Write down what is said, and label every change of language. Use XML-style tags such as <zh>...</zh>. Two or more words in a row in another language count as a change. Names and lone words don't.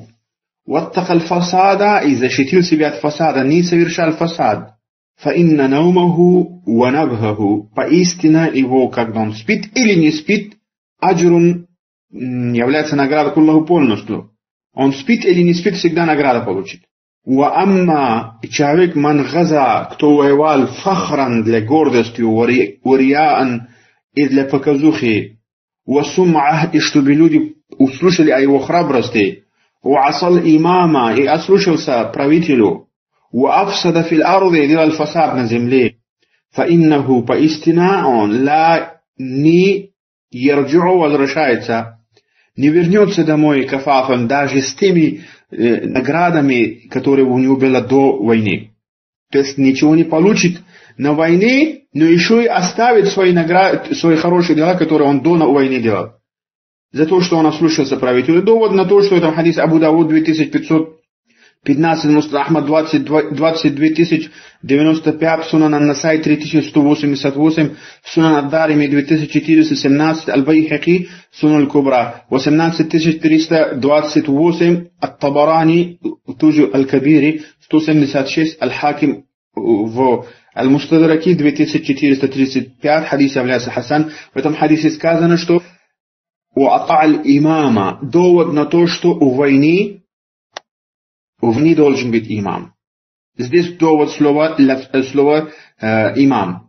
<ar>واتقى الفساد,</ar> <ru>и защитил себя от фасада, не совершал фасад.</ru> <ar>فإن نومه ونبهه,</ar> <ru>поистина его, когда он спит или не спит, аджрун является награда куллаху полностью. Он спит или не спит, всегда награда получит.</ru> <ar>وأما,</ar> <ru>человек</ru> <ar>من غزا,</ar> <ru>кто воевал фахран для гордости, урияан и для показухи,</ru> <ar>وسمعة,</ar> <ru>и чтобы люди услышали о его храбрости,</ru> <ar>وعصى الإمام,</ar> <ru>и ослушался правителю,</ru> <ar>وأفسد في الأرض,</ar> <ru>и делал фасад на земле. Фаиннаху, поистина он, ла не ярджу, возвращается, не вернется домой кафафан, даже с теми наградами, которые у него было до войны. То есть ничего не получит на войне, но еще и оставит свои награды, свои хорошие дела, которые он до войны делал. За то, что он ослушался правителя. Довод на то, что это хадис Абу Давуд 2515, Муснад Ахмад 22095, Сунан ан-Насай 3188, Сунан ад-Дарими 2417, Аль-Байхаки, Сунан аль-Кубра 18328, Ат-Табарани, тоже Аль-Кабири 176, Аль-Хаким в Аль-Мустадраки 2435, хадис является Хасан. В этом хадисе сказано, что</ru> <ar>«أطاع الإمام»,</ar> <ru>довод на то, что у войны должен быть имам. Здесь довод слова имам.</ru>